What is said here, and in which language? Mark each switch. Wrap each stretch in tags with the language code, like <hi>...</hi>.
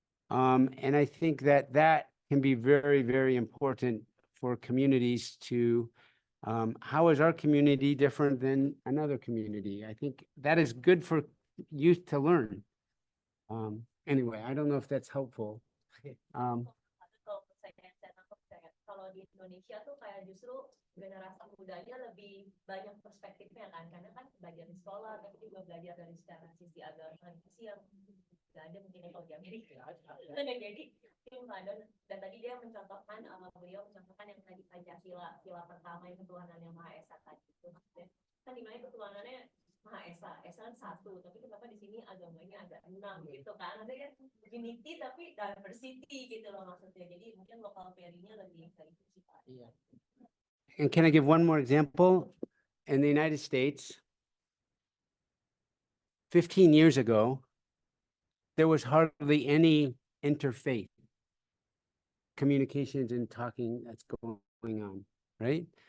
<en>And I think that that can be very, very important for communities to, how is our community different than another community? I think that is good for youth to learn. Anyway, I don't know if that's helpful.</en> <id>Kalau saya nangkep kalau di Indonesia tuh kayak justru generasi mudanya lebih banyak perspektifnya kan, karena kan belajar di sekolah tapi juga belajar dari secara sisi agama sih yang nggak ada mungkin kalau di Amerika. Jadi itu nggak ada. Dan tadi dia mencontohkan beliau mencontohkan yang tadi Pancasila, sila pertama yang ketuhanan yang Maha Esa tadi itu. Kan dimana ketuhanannya Maha Esa, Esa kan satu, tapi kenapa di sini agamanya agak 6 gitu kan? Ada kan unity tapi diversity gitu loh maksudnya. Jadi mungkin lokal perinya lebih dari itu sih Pak. Iya.</id> <en>And can I give one more example? In the United States, 15 years ago, there was hardly any interfaith communications and talking that's going on, right?</en>